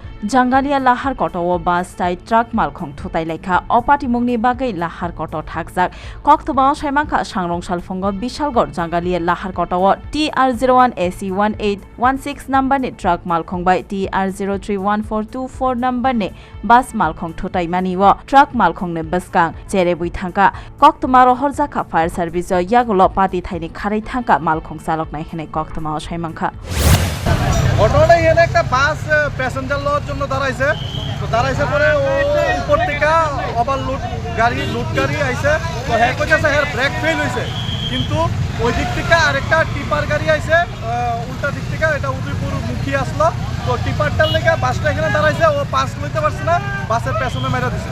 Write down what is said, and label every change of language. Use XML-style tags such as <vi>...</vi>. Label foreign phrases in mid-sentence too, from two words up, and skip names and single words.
<trp>Jangalia lahar koto o bus tai truck malkhong thutai lekha opati mungni bagai lahar koto thakjak koktobao saimangkha sangrong salfongo bishalgor Jangalia lahar koto o TR01 AC1816 number ni truck malkhong bai TR031424 number ni bus malkhong thutai mani o truck malkhong ne baskang chere bui thangka koktomaro horjaka</trp> <en>fire service</en> <trp>yagulo pati thaini kharai thangka malkhong salok nai hene koktomao saimangkha</trp> <bn>ঘটনাটা এখানে একটা</bn> <en>bus passenger</en> <bn>লওয়ার জন্য দাঁড়াইছে তো দাঁড়াইছে পরে ও উপর থেকে ওভারলোড গাড়ি আইছে তো হ্যাঁ কইতেছে হ্যাঁ</bn> <en>brake fail</en> <bn>হয়েছে কিন্তু ওই দিক থেকে আরেকটা টিপার গাড়ি আইছে উল্টা দিক থেকে এটা উদয়পুর মুখী আসলো তো টিপারটার লেগে বাসটা এখানে দাঁড়াইছে ও পাস লইতে পারছে না বাসের পেছনে মেরে দিছে।</bn>